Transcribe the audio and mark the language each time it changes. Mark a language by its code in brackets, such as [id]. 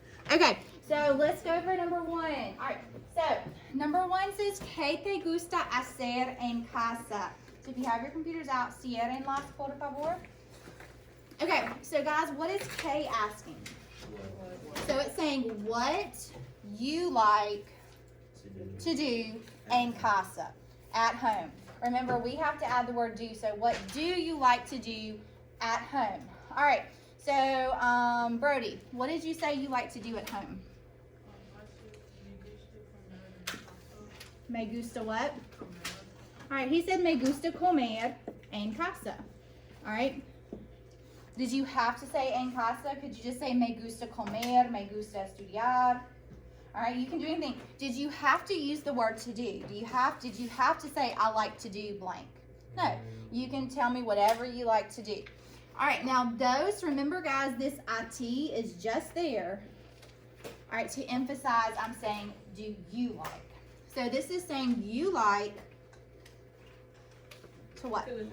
[en] Okay, so let's go over number one. All right, so number one says, [es] ¿Qué te gusta hacer en casa? [en] So if you have your computers out, [es] ciérrenlas, por favor. [en] Okay, so guys, what is K asking? So it's saying what you like to do [es] en casa, [en] at home. Remember, we have to add the word do. So what do you like to do at home? All right, so Brody, what did you say you like to do at home? [es] Me gusta [en] what? All right, he said [es] me gusta comer en casa. [en] All right. Did you have to say [es] en casa? [en] Could you just say [es] me gusta comer, me gusta estudiar? [en] All right, you can do anything. Did you have to use the word to do? Did you have to say I like to do blank? No, you can tell me whatever you like to do. All right, now those, remember guys, this IT is just there. All right, to emphasize, I'm saying do you like. So this is saying you like to what?